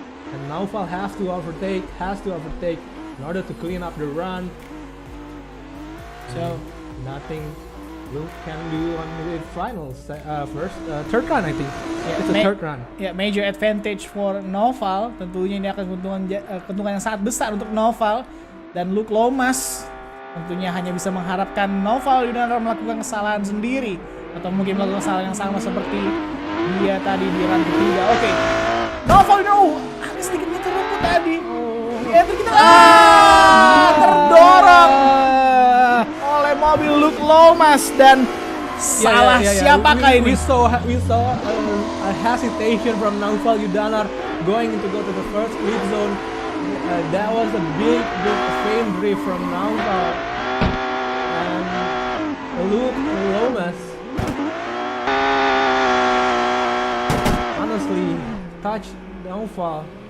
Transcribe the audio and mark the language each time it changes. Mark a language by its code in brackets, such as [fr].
[en] And Noval has to overtake in order to clean up the run. So nothing Luke can do on the third run, I think. It's a third run. Yeah, major advantage for Noval. [id] Tentunya ini akan keuntungan yang sangat besar untuk Noval. Dan Luke Lomas tentunya hanya bisa mengharapkan Noval Yudana melakukan kesalahan sendiri atau mungkin melakukan kesalahan yang sama seperti dia tadi di run ketiga. Oke. Noval Yudana habis sedikit nyetir rumput tadi. Kita terdorong oleh mobil Luke Lomas dan salah siapakah ini? [en] We saw a hesitation from Noval Yudana going to go to the first lead zone. That was a big faint drift from Noval and Luke Lomas honestly touched Noval.